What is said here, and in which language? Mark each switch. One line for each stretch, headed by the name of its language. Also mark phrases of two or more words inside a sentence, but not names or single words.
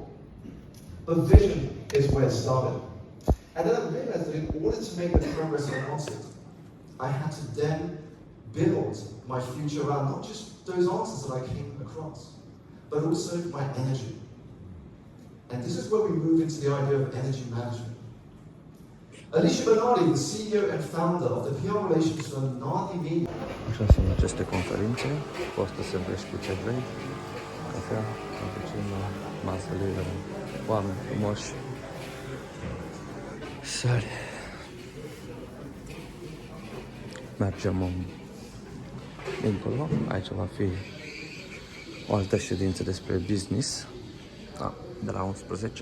English: But vision is where it started. And then I realized that in order to make the progress I wanted, I had to then build my future around not just those answers that I came across, but also my energy. And this is where we move into the idea of energy management. Alicia Bernardi, the CEO and founder of the PR relations firm Nardi Media.
Romanian: Așa sunt aceste conferințe, poți să se împrești cu ce vrei, cafea, cappuccino, masă liberă, oameni frumoși, sări. Mergem dincolo, aici va fi o altă ședință despre business, da, de la 11.